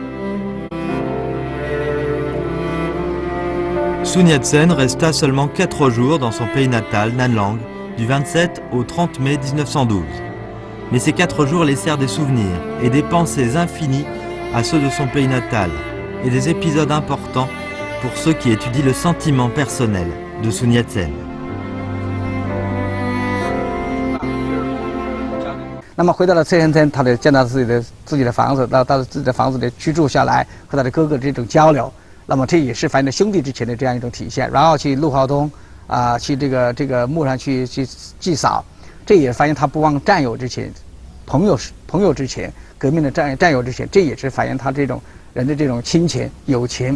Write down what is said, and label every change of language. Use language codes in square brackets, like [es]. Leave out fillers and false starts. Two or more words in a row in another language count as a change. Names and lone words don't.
[fr] Sun Yat-sen resta seulement 4 jours dans son pays natal, Nan Lang, du 27 au 30 mai 1912. Mais ces 4 jours laissèrent des souvenirs et des pensées infinies à ceux de son pays natal et des épisodes importants pour ceux qui étudient le sentiment personnel de Sun Yat-sen. [zh] 那么回到了翠亨村，他的见到自己的房子，到自己的房子里居住下来，和他的哥哥这种交流。那么这也是反映兄弟之情的这样一种体现。然后去陆浩东去这个墓上去祭扫，这也反映他不忘战友之情，朋友之情，革命的战友之情，这也是反映他这种人的这种亲情友情。